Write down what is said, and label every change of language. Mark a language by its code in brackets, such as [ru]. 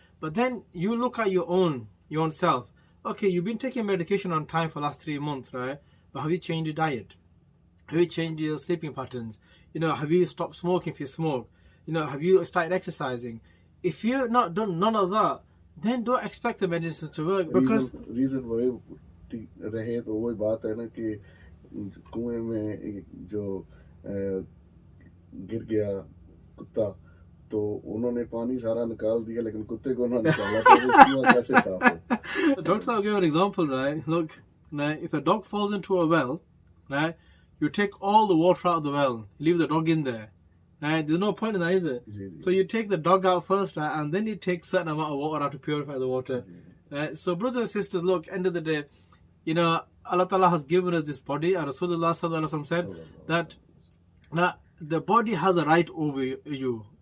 [en] But then you look at your own self. Okay, you've been taking medication on time for the last 3 months, right? But have you changed your diet? Have you changed your sleeping patterns? Have you stopped smoking if you smoke? Have you started exercising? If you've not done none of that, then don't expect the medicine to work, because [hi] reason वही रहे तो वही बात है ना कि कुएं में जो गिर गया कुत्ता तो उन्होंने पानी सारा निकाल दिया लेकिन कुत्ते को ना निकाला तो वो कुआं कैसे साफ हो? [en] Doctor, I'll give you an example, right? Look, right, if a dog falls into a well, right, you take all the water out of the well, leave the dog in there. Right? There's no point in that, is it? So you take the dog out first, right, and then you take certain amount of water out to purify the water. Right? So brothers and sisters, look, end of the day, you know, Allah Ta'ala has given us this body, and Rasulullah Sallallahu Alaihi Wasallam said that the body has a right over you.